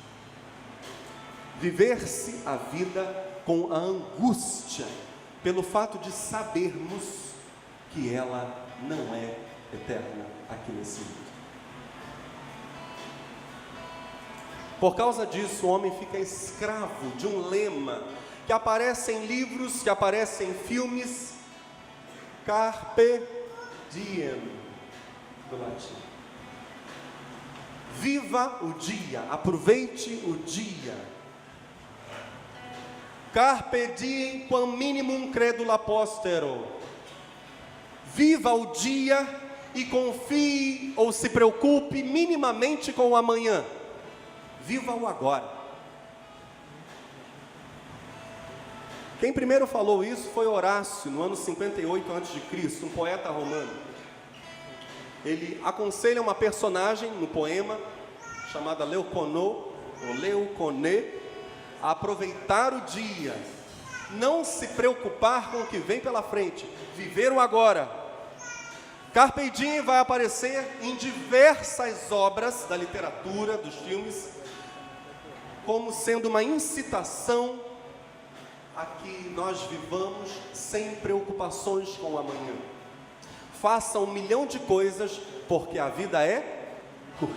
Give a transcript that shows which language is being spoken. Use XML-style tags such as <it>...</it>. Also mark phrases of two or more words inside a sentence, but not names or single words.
<pt>Viver-se a vida com a angústia, pelo fato de sabermos que ela não é eterna aqui nesse mundo. Por causa disso, o homem fica escravo de um lema que aparece em livros, que aparece em filmes:</pt> <la>carpe diem,</la> <pt>do latim. Viva o dia, aproveite o dia.</pt> <la>Carpe diem quam minimum credula postero.</la> <pt>Viva o dia e confie ou se preocupe minimamente com o amanhã. Viva o agora. Quem primeiro falou isso foi Horácio, no ano 58 a.C., um poeta romano. Ele aconselha uma personagem no poema, chamada Leuconô, ou Leuconê, a aproveitar o dia, não se preocupar com o que vem pela frente, viver o agora.</pt> <la>Carpe diem</la> <pt>vai aparecer em diversas obras da literatura, dos filmes, como sendo uma incitação a que nós vivamos sem preocupações com o amanhã. Faça 1 milhão de coisas, porque a vida é curta.</pt>